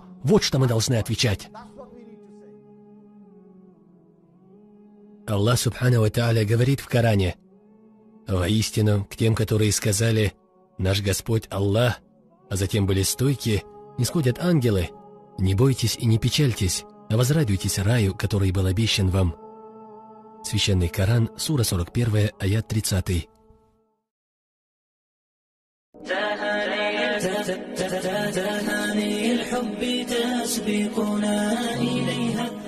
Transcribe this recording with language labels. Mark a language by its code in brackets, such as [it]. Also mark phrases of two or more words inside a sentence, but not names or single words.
[ru] Вот что мы должны отвечать. [ar] الله سبحانه وتعالى [ru] говорит в Коране: «Воистину, к тем, которые сказали: наш Господь Аллах, а затем были стойки, нисходят ангелы. Не бойтесь и не печальтесь, а возрадуйтесь раю, который был обещан вам». Священный Коран, сура 41, аят 30. [ar] تهاني الحب تسبقنا إليها